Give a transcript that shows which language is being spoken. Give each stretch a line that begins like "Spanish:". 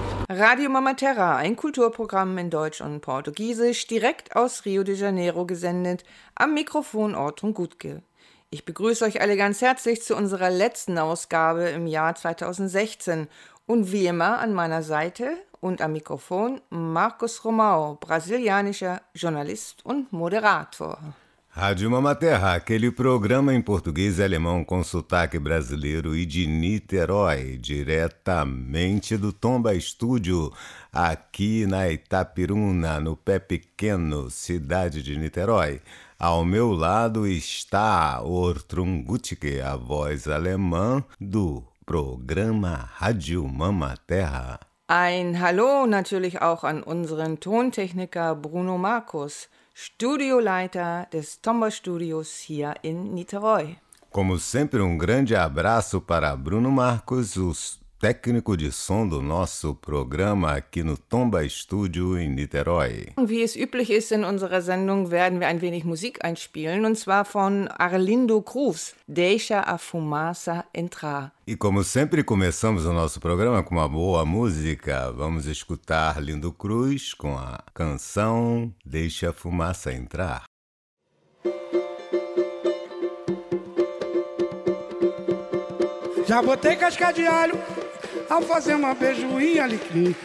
German: Radio Mama Terra, ein Kulturprogramm in Deutsch und Portugiesisch, direkt aus Rio de Janeiro gesendet, am Mikrofon Ortrun Gutke. Ich begrüße euch alle ganz herzlich zu unserer letzten Ausgabe im Jahr 2016. Und wie immer an meiner Seite und am Mikrofon Marcos Romão, brasilianischer Journalist und Moderator.
Portuguese: Rádio Mama Terra, aquele programa em português e alemão com sotaque brasileiro e de Niterói, diretamente do Tomba Estúdio, aqui na Itapiruna, no pé pequeno, cidade de Niterói. Ao meu lado está Ortrun Gutke, a voz alemã do programa Rádio Mama Terra.
German: Ein Hallo natürlich auch an unseren Tontechniker Bruno Marcos, Studioleiter des Tomba-Studios hier in Niterói.
Portuguese: Como sempre, um grande abraço para Bruno Marcos, o técnico de som do nosso programa aqui no Tomba-Studio em Niterói.
German: Wie es üblich ist in unserer Sendung, werden wir ein wenig Musik einspielen, und zwar von Arlindo Cruz, Deixa a Fumaça Entrar.
Portuguese: E como sempre, começamos o nosso programa com uma boa música. Vamos escutar Arlindo Cruz com a canção Deixa a Fumaça Entrar. Já botei casca de alho ao fazer uma beijoinha alecrim.